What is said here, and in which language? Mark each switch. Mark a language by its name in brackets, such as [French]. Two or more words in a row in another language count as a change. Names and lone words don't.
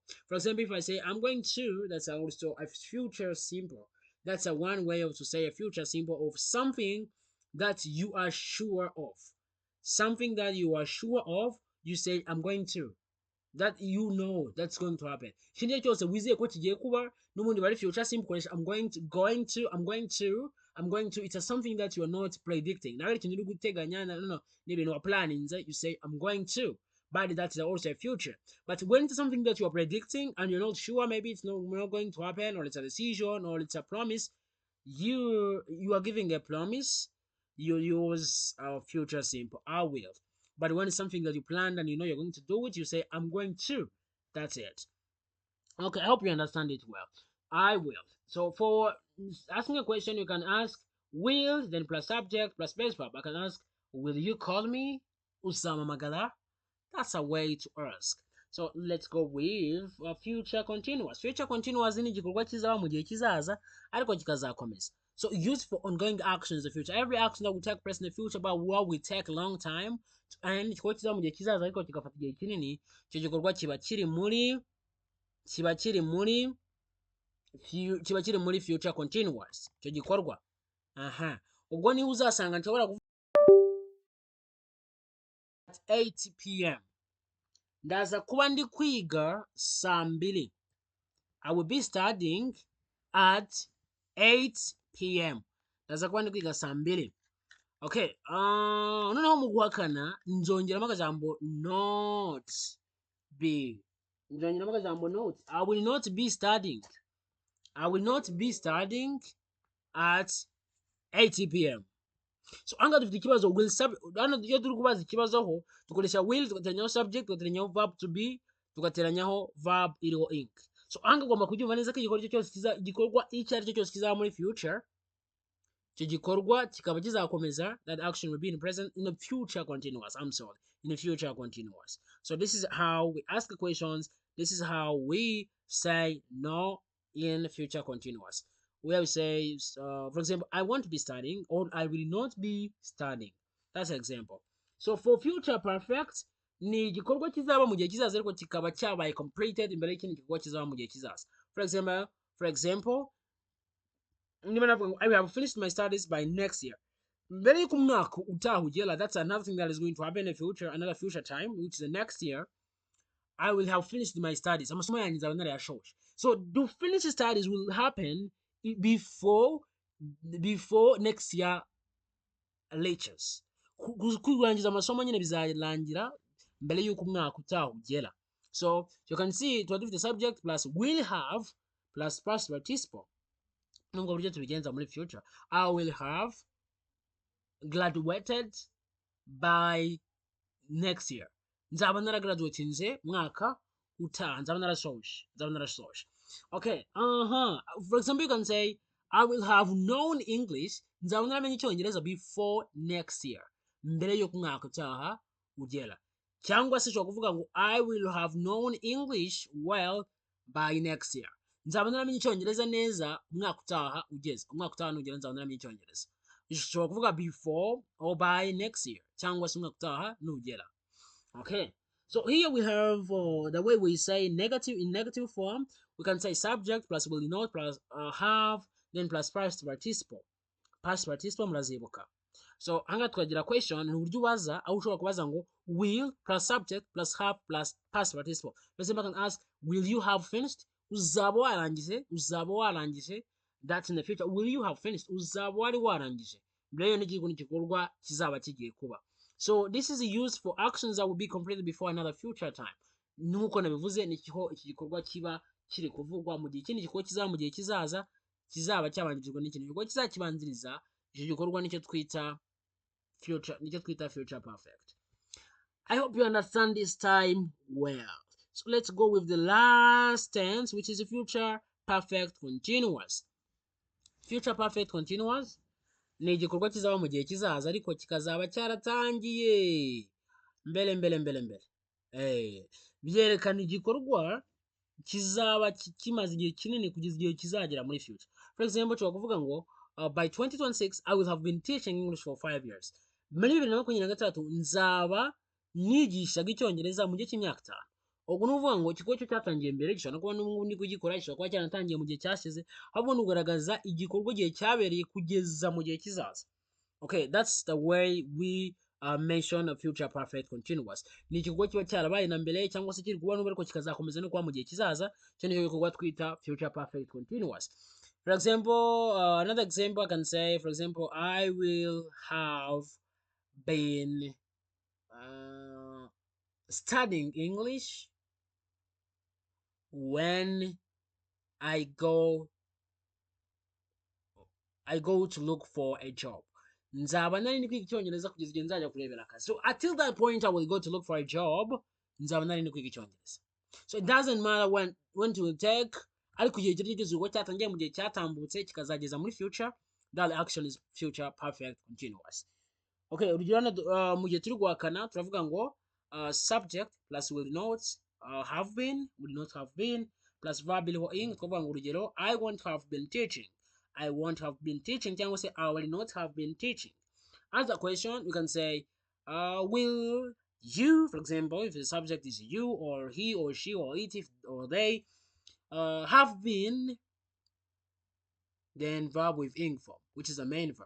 [English] For example, if I say I'm going to, that's also a future simple. That's a one way of to say a future simple of something that you are sure of. Something that you are sure of, you say I'm going to. That you know that's going to happen. [Kinyarwanda] Ikindi cyose wizeye ko kigiye kuba n'ubundi bari [English] future simple [Kinyarwanda] koresha [English] I'm going to. It's something that you are not predicting. [Kinyarwanda] Nawe ikintu uri guteganya no ni ibintu wa planning, [English] you say I'm going to. But that's also a future. But when it's something that you are predicting and you're not sure, maybe it's not going to happen, or it's a decision, or it's a promise, you are giving a promise. You use a future simple, I will. But when it's something that you planned and you know you're going to do it, you say, I'm going to. That's it. Okay, I hope you understand it well. I will. So for asking a question, you can ask will, then plus subject, plus base verb. I can ask, will you call me Usama Magala? That's a way to ask. So let's go with future continuous. Future continuous [Kinyarwanda] ni gikorwa kizaba mu gihe kizaza ariko kikazakomeza. [English] So used for ongoing actions in the future. Every action that will take place in the future but what will take a long time and [Kinyarwanda] igikorwa kizaba mu gihe kizaza ariko kigafata igihe kinini, icyo gikorwa kiba kiri muri [English] future continuous. [Kinyarwanda] Icyo gikorwa ubwo niho uzasanga nshobora kuvuga [English] at 8 p.m. [Kinyarwanda] ndaza kuba ndi kwiga saa 2. [English] I will be studying at 8 p.m. [Kinyarwanda] ndaza kuba ndi kwiga saa 2. Okay, noneho mu guhakana nzongeramo akajambo [English] not be. [Kinyarwanda] Nzongeramo akajambo not. [English] I will not be studying. I will not be studying at 8 p.m. [Kinyarwanda] So anga dufite ikibazo will hano iyo turi kubaza ikibazo ho dukoresha will tugateranyaho subject tugateranyaho [English] verb to be [Kinyarwanda] tugateranyaho verb iriho ink. So anga ugomba kubyumva neza ko igikorwa icyo ari cyo cyose kizaba muri future, icyo gikorwa kikaba kizakomeza, [English] that action will be in present in a future continuous. In a future continuous. So this is how we ask questions. This is how we say no in future continuous. Where we say, for example, I want to be studying or I will not be studying. That's an example. So for future perfect, [Kinyarwanda] ni igikorwa kizaba mu gihe kizaza ariko kikaba cyabaye completed imbere y'ikindi gikorwa kizaba mu gihe kizaza. [English] For example, I will have finished my studies by next year. [Kinyarwanda] Mbere y'uko umwaka utaha ugera, [English] that's another thing that is going to happen in the future, another future time, which is the next year. I will have finished my studies. [Kinyarwanda] Amasomo yanjye nzaba narayashoje. [English] So to finish studies will happen before next year lectures. [Kinyarwanda] Kurangiza amasomo nyine bizarangira mbere y'uko umwaka utaha ugera. [English] So you can see to the subject plus will have plus past participle. [Kinyarwanda] Nubwo buryo tubigenza muri future. [English] I will have graduated by next year. [Kinyarwanda] Nzaba naragraduatinze mwaka utaha, nzaba narasoje. [English] Okay, for example, you can say I will have known English, [Kinyarwanda] nzaba naramenya icyongereza [English] before next year, [Kinyarwanda] mbere yo kumwaka utaha ugera. Cyangwa se ushobora kuvuga ngo [English] I will have known English well by next year, [Kinyarwanda] nzaba naramenya icyongereza neza umwaka utaha ugeze. Umwaka utaha nugera nzaba naramenya icyongereza. Ushobora kuvuga [English] before or by next year, [Kinyarwanda] cyangwa se umwaka utaha nugera. [English] Okay, so here we have the way we say negative in negative form. We can say subject plus will not plus have, then plus past participle. Past participle murazibuka. So [Kinyarwanda] hanga twagira [English] question [Kinyarwanda] ni uburyo ubaza aho ushobora kubaza ngo [English] will plus subject plus have plus past participle. For example, I can ask, will you have finished? [Kinyarwanda] Uzaba warangije. [English] That's in the future. Will you have finished? [Kinyarwanda] Uzaba wari warangije. Mbere y'uko igikorwa kizaba kigiye kuba. [English] So this is used for actions that will be completed before another future time. [Kinyarwanda] Nuko nabivuze ni iki gikorwa kiba kiri kuvugwa mu gihe ikindi gikorwa kizaba mu gihe kizaza kizaba cyabanjirijwe n'ikindi gikorwa kizakibanziriza. Icyo gikorwa nicyo twita [English] future perfect. I hope you understand this time well. So let's go with the last tense, which is the future perfect continuous. Future perfect continuous. [Kinyarwanda] ni igikorwa kizaba mu gihe kizaza ariko kikazaba cyaratangiye mbere mbere mbere mbere. Byerekana igikorwa kizaba kimaze igihe kinini kugeza igihe kizagera muri future. [English] For example, [Kinyarwanda] ushobora kuvuga ngo [English] by 2026 I will have been teaching English for 5 years. [Kinyarwanda] Muri 2026 nzaba nigishaga icyongereza mu gihe cy'imyaka 5. Ubwo ni ukuvuga ngo ikigo cyo cyatangiye mbere gishobora no kuba n'ubundi kugikora, gishobora kuba cyanatangiye mu gihe cyashize, ahubwo ni ugaragaza igikorwa igihe cyabereye kugeza mu gihe kizaza. [English] Okay, that's the way we mention a future perfect continuous. [Kinyarwanda] Ni igikorwa kiba cyarabaye na mbere cyangwa se kiri kuba n'ubu ariko kikazakomeza no kuba mu gihe kizaza, cyo nicyo gikorwa twita [English] future perfect continuous. For example, another example I can say, for example, I will have been studying English when I go to look for a job. [Kinyarwanda] Nzaba nari ndi kwiga icyongereza kugeza igihe nzajya kurebera akazi. [English] So until that point I will go to look for a job. [Kinyarwanda] Nzaba nari ndi kwiga icyongereza. [English] So it doesn't matter when to take, [Kinyarwanda] ariko igihe kiri cyose uko cyatangiye mu gihe cyatambutse kikazageza muri future, [English] that action is future perfect continuous. [Kinyarwanda] Okay, urugero mu gihe turi guhakana turavuga ngo [English] subject plus will not have been, will not have been, plus verb [Kinyarwanda] iriho ing, twavuga ngo urugero [English] I won't have been teaching. I won't have been teaching [Kinyarwanda] cyangwa se [English] I will not have been teaching. As a question, we can say will you, for example, if the subject is you or he or she or it or they, have been, then verb with ing form, which is the main verb.